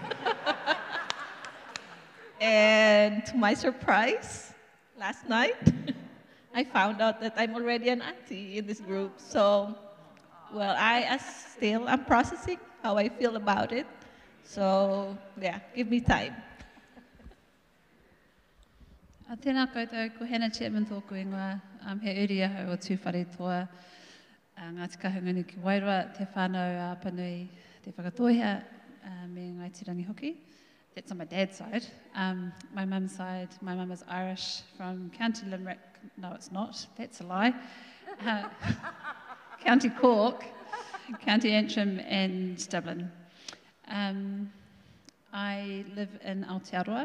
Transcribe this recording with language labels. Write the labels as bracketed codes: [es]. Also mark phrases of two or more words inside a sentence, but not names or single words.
[en] And to my surprise, last night, I found out that I'm already an auntie in this group. So, well, I'm processing how I feel about it. So, yeah, give me time. [mi] Tēnā koutou, ko Hannah Chapman tōku ingoa, he uri ahau o tūwhare toa, Ngāti Kahungunu ki Wairua, te whānau panui, te whakatohea, me Ngai Tirangi hoki. [en] That's on my dad's side. My mum's side, my mum is Irish from County Limerick. No, it's not. That's a lie. County Cork, County Antrim and Dublin. I live in Aotearoa.